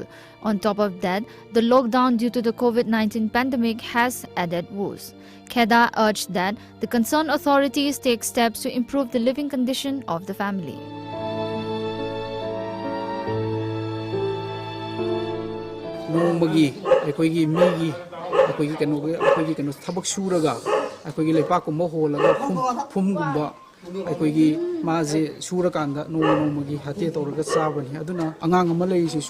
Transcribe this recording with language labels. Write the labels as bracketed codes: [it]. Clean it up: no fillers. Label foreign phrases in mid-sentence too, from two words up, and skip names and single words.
[en] On top of that, the lockdown due to the COVID-19 pandemic has added woes. Kheda urged that the concerned authorities take steps to improve the living condition of the family. [mni] ꯑꯩꯈꯣꯏꯒꯤ ꯂꯩꯄꯥꯛꯀꯨꯝꯕ ꯍꯣꯜꯂꯒ ꯐꯨꯝꯒꯨꯝꯕ ꯑꯩꯈꯣꯏꯒꯤ ꯃꯥꯁꯦ ꯁꯨꯔꯀꯥꯟꯗ ꯅꯣꯡꯃꯒꯤ ꯍꯥꯇꯦ ꯇꯧꯔꯒ ꯆꯥꯕꯅꯤ ꯑꯗꯨꯅ ꯑꯉꯥꯡ ꯑꯃ ꯂꯩꯔꯤꯁꯤꯁꯨ